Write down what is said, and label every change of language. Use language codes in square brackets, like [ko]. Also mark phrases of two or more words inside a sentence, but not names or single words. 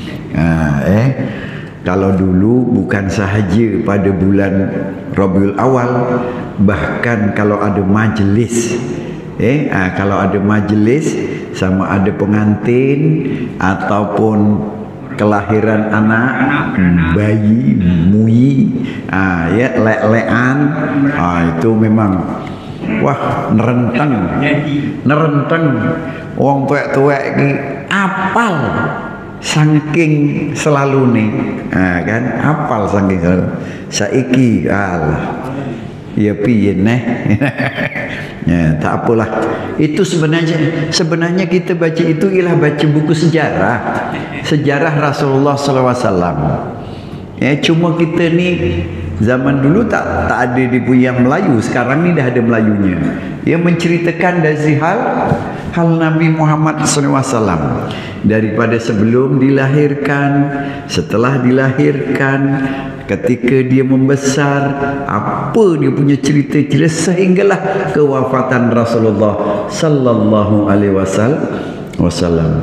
[ms] Kalau dulu bukan sahaja pada bulan Rabiul Awal, bahkan kalau ada majlis, kalau ada majlis, sama ada pengantin ataupun kelahiran anak, [jv] bayi, muyi, lek-lekan, [ms] itu memang wah nerenteng. [jv] Wong tuwek-tuwek ki apal saking selalu ni, kan apal saking selalu. Saiki alah ya piye tak apalah. [ms] Itu sebenarnya kita baca itu ialah baca buku sejarah Rasulullah SAW. Cuma kita ni zaman dulu tak ada yang Melayu. Sekarang ni dah ada Melayunya, yang menceritakan dari hal Nabi Muhammad SAW, daripada sebelum dilahirkan, setelah dilahirkan, ketika dia membesar, apa dia punya cerita-cerita, sehinggalah kewafatan Rasulullah [ar] sallallahu alaihi wasallam.